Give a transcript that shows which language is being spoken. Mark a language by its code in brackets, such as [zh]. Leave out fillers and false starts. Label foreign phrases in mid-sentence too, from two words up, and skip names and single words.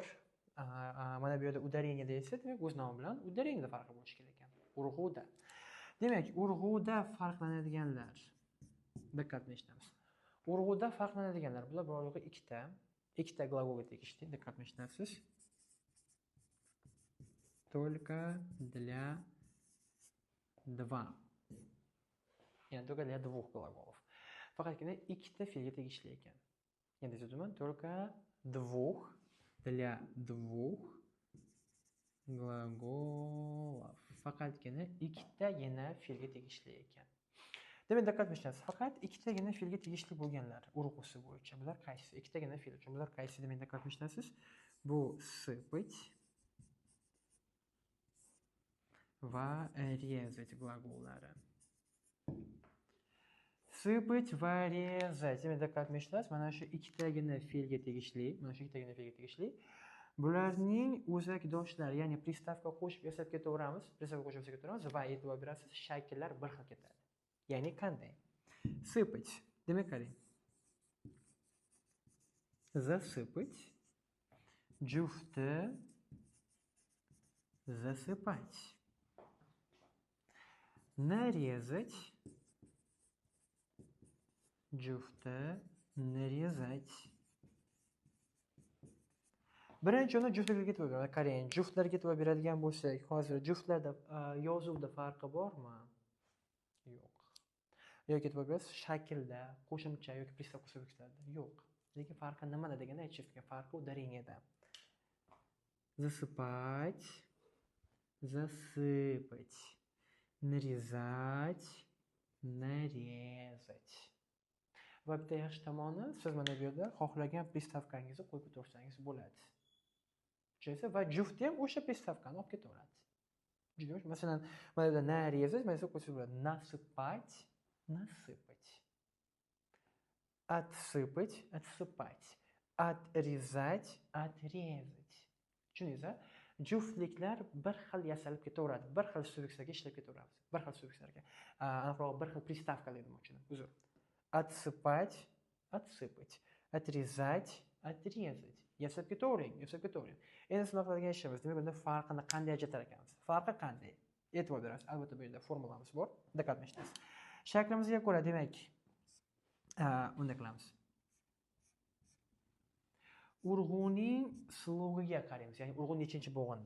[uz] Mana bu yerda udarение desa, demak, o'z nomi bilan udarениеda farqi bo'lishi kerak ekan. Urg'uda. Demak, urg'uda farqlanadiganlar. Diqqat eshitamiz. Urg'uda farqlanadiganlar bular bor-yo'g'i ikkita glagolga tegishli. Diqqat eshitasiz. [ru] Только для два. [uz] Ya'ni [ru] только для двух глаголов. [uz] Faqatgina ikkita fe'lga tegishli ekan. Endi aytaman, [ru] только для двух глаголов. [uz] Faqatgina ikkitagina fe'lga tegishli ekan. Demak, diqqat qilasiz. Faqat ikkitagina fe'lga tegishli bo'lganlar urg'usi bo'yicha. Bular qaysi? Ikkitagina fe'l uchun bular qaysi? Demak, diqqat qilasiz. Bu сыпать va резать gлаголлari. [ru] Сыпать va резать. [uz] Demak, diqqat qilasiz. Mana shu ikkitagina fe'lga tegishli. Bularning o'zakdoshlari, ya'ni pristavka qo'shib yasab ketaveramiz. Va e'tibor berasiz, shakllar bir xil ketadi. Ya'ni qanday? Сыпать. Demak, qarang. [ru] Засыпать. Jufti засыпать. Нарезать. Jufti нарезать. [uz] Birinchi o'rinda juftlarga e'tibor beramiz. Qarang, juftlarga e'tibor beradigan bo'lsak, hozir juftlarda yozuvda farqi bormi? Yo'q. Yoki e'tibor berasiz, shaklda, qo'shimcha yoki pristavka suffixlarda yo'q. Lekin farqi nimada deganda aytishga farqi udareniyada. [ru] Засыпать, засыпать, нарезать, нарезать. [uz] Va bitta yaxshi tomoni, siz mana bu yerda xohlagan pristavkangizni qo'yib o'tirsangiz bo'ladi. Tushunasiz? Va jufti ham o'sha pristavkani olib ketaveradi. Juda yaxshi. Masalan, mana bu yerda нарезать, mana bu qo'ysa bo'ladi. [ru] Насыпать, насыпать. Отсыпать, отсыпать. Отрезать, отрезать. [uz] Tushundingizmi? Juftliklar bir xil yasalib ketaveradi. Bir xil suffikslarga ishlab ketaveramiz. Bir xil suffikslarga. Aniqroq bir xil pristavkalar demoqchi edim. Uzr. [ru] Отсыпать, отсыпать. Отрезать, отрезать. [uz] Yasab ketavering. Endi sinov qiladigan ishimiz, demak, bunda farqini qanday ajratar ekanmiz? Farqi qanday? E'tibor berasiz. Albatta, bu yerda formulamiz bor. Diqqat qilasiz. Shaklimizga ko'ra, demak, unda qilamiz. Urg'uning slog'iga qaraymiz, ya'ni urg'u nechinchi bo'g'inda.